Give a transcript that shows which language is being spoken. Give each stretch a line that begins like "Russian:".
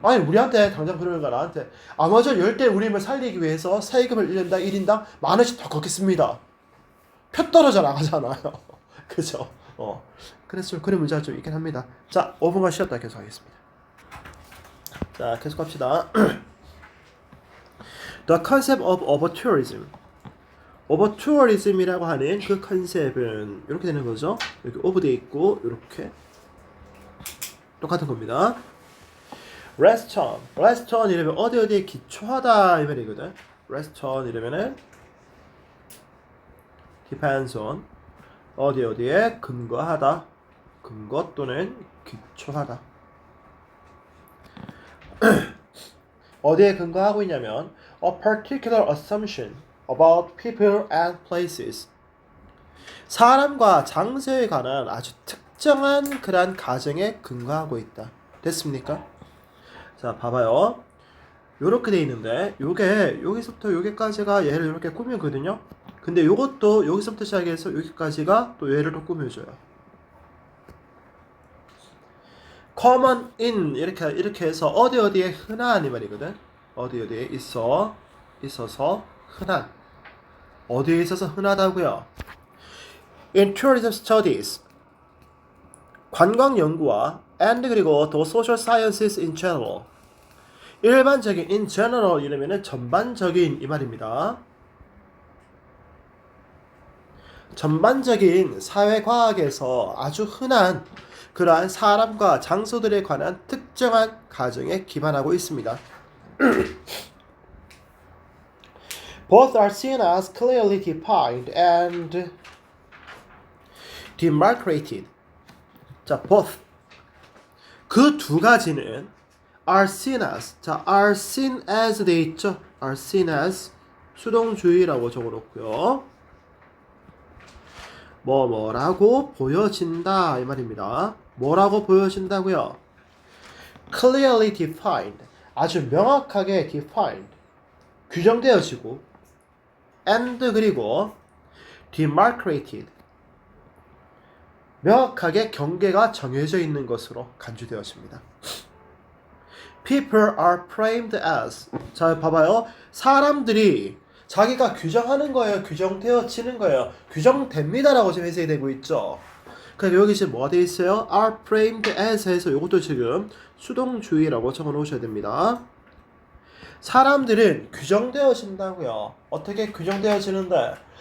Korean: 아니 우리한테 당장 그러는가 나한테 아마존 열대 우림을 살리기 위해서 세금을 1년당 1인당 10,000원씩 더 걷겠습니다. 표 떨어져 나가잖아요. 그죠? 그래서 그런 문제가 좀 있긴 합니다. 자, 5분간 쉬었다 계속하겠습니다. 자, 계속 갑시다.
English: The concept of overtourism.
Korean: overtourism이라고 하는 그 컨셉은 이렇게 되는 거죠. 이렇게 over 돼 있고 이렇게 똑같은 겁니다.
English: restaurant
Korean: 이러면 어디에 기초하다 이 말이거든. restaurant 이러면은
English: depends on
Korean: 어디에 근거하다, 근거 또는 기초하다. 어디에 근거하고 있냐면
English: a particular assumption about people and places.
Korean: 사람과 장소에 관한 아주 특정한 그러한 가정에 근거하고 있다. 됐습니까? 자, 봐봐요. 요렇게 돼 있는데 요게 여기서부터 여기까지가 얘를 이렇게 꾸미거든요. 근데 요것도 여기서부터 시작해서 여기까지가 또 얘를 또 꾸며줘요.
English: common in
Korean: 이렇게 해서 어디에 흔한 이 말이거든. 어디에 있어서 흔한. 어디에 있어서 흔하다고요?
English: In tourism studies
Korean: 관광 연구와
English: and
Korean: 그리고 또
English: social sciences in general 일반적인 in general
Korean: 이러면은 전반적인 이 말입니다. 전반적인 사회과학에서 아주 흔한 그러한 사람과 장소들에 관한 특정한 가정에 기반하고 있습니다.
English: Both are seen as clearly defined and demarcated.
Korean: 자, both 그 두 가지는
English: are seen as are seen as
Korean: 돼 있죠.
English: are seen as
Korean: 수동주의라고 적어놓고요. 뭐라고 보여진다 이 말입니다. 뭐라고 보여진다고요?
English: Clearly defined
Korean: 아주 명확하게 defined 규정되어지고 and 그리고 demarcated 명확하게 경계가 정해져 있는 것으로 간주되어집니다.
English: People are framed as
Korean: 자 봐봐요. 사람들이 자기가 규정하는 거예요? 규정되어지는 거예요? 규정됩니다라고 지금 해석이 되고 있죠. 그럼 여기 지금 뭐가 되어 있어요?
English: are framed as
Korean: 해서 이것도 지금 수동주의라고 적어 놓으셔야 됩니다. 사람들은 규정되어진다고요. 어떻게 규정되어지는데?